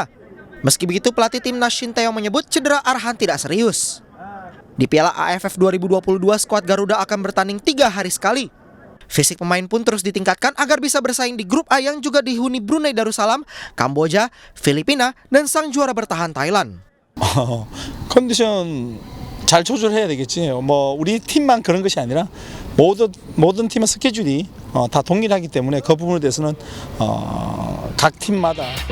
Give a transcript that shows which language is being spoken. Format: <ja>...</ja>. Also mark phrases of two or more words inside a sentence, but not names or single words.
<id>Meski begitu, pelatih timnas Shin Taeyong menyebut cedera Arhan tidak serius. Di Piala AFF 2022, skuad Garuda akan bertanding 3 hari sekali. Fisik pemain pun terus ditingkatkan agar bisa bersaing di grup A yang juga dihuni Brunei Darussalam, Kamboja, Filipina, dan sang juara bertahan Thailand.</id> <ko>컨디션 잘 조절해야 되겠지. 우리 팀만 그런 것이 아니라 모든 팀의 스케줄이 다 동일하기 때문에 그 부분에 대해서는 각 팀마다</ko>